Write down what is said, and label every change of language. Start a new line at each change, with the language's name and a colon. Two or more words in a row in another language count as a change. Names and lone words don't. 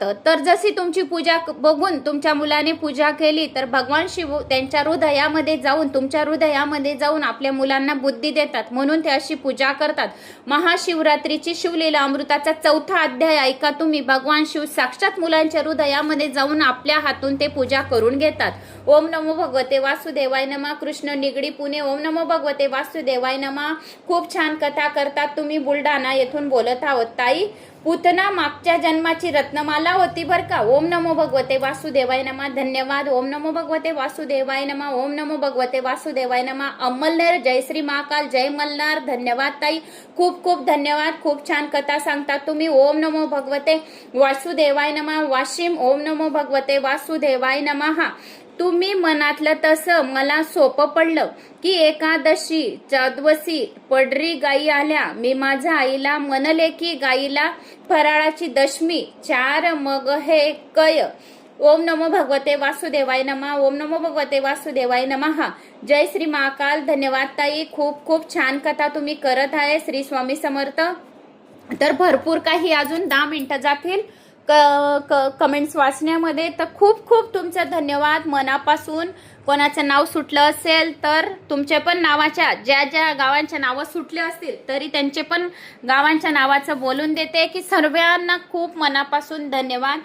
Marathi: तर जशी तुमची पूजा बघून तुमच्या मुलाने पूजा केली तर भगवान शिव त्यांच्या हृदयामध्ये जाऊन तुमच्या हृदयामध्ये जाऊन आपल्या मुलांना बुद्धी देतात, म्हणून ते अशी पूजा करतात. महाशिवरात्रीची शिवलीला अमृताचा 4था अध्याय ऐका तुम्ही. भगवान शिव साक्षात मुलांच्या हृदयामध्ये जाऊन आपल्या हातून ते पूजा करून घेतात.
Sanskrit: ओम नमो भगवते वासुदेवाय नमः.
Marathi: कृष्ण निगडी पुणे.
Sanskrit: ओम नमो भगवते वासुदेवाय नमः.
Marathi: खूप छान कथा करतात तुम्ही. बुलढाणा येथून बोलत आहोत. ताई, पूतना मागच्या जन्माची रत्नमाला होती बर का.
Sanskrit: ओम नमो भगवते वासुदेवाय नमः.
Marathi: धन्यवाद.
Sanskrit: ओम नमो भगवते वासुदेवाय नमः. ओम नमो भगवते वासुदेवाय नमः.
Marathi: अमलनेर. जय श्री महाकाल. जय मल्हार. धन्यवाद ताई, खूप खूप धन्यवाद. खूप छान कथा सांगतात तुम्ही.
Sanskrit: ओम नमो भगवते वासुदेवाय नमः.
Marathi: वाशिम.
Sanskrit: ओम नमो भगवते वासुदेवाय नमः.
Marathi: तुम्ही मनातलं तसं मला सोपं पडलं की एकादशी चौदवसी पडरी गायी आल्या. मी माझ्या आईला म्हणले की गाईला फराळाची दशमी 4 मग हे कय.
Sanskrit: ओम नमो भगवते वासुदेवाय नमः. ओम नमो भगवते वासुदेवाय नमः.
Marathi: जय श्री महाकाल. धन्यवाद ताई, खूप खूप छान कथा तुम्ही करत आहे. श्री स्वामी समर्थ. तर भरपूर काही अजून 10 मिनिटं जातील कमेंट्स वाचण्यामध्ये. तर खूप खूप तुमचं धन्यवाद मनापासून. कोणाचं नाव सुटलं असेल तर तुमचे पण नावाच्या ज्या ज्या गावांच्या नावं सुटले असतील तरी त्यांचे पण गावांच्या नावाचं बोलून देते की सर्वांना खूप मनापासून धन्यवाद.